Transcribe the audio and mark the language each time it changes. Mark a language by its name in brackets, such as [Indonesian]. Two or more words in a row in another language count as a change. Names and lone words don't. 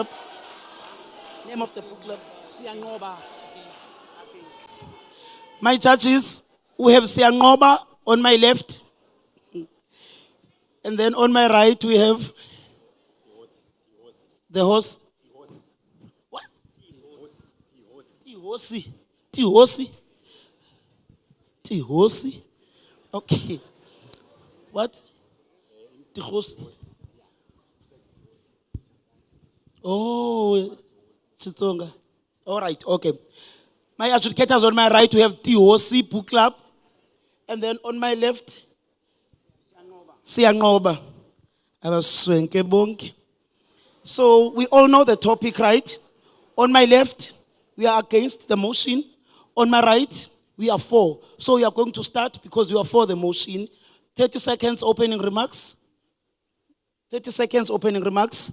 [English] Name of the book club? Siyangoba. My judges, we have Siyangoba on my left. And then on my right, we have the horse. What? Tihosi. Tihosi. Tihosi. Okay. What? Tihosi. Oh, Chitonga. All right, okay. My adjudicators on my right, we have Tihosi Book Club. And then on my left, Siyangoba. [Zulu] Abaswenke bonke. [English] So we all know the topic, right? On my left, we are against the motion. On my right, we are for. So we are going to start because we are for the motion. 30 seconds opening remarks. 30 seconds opening remarks.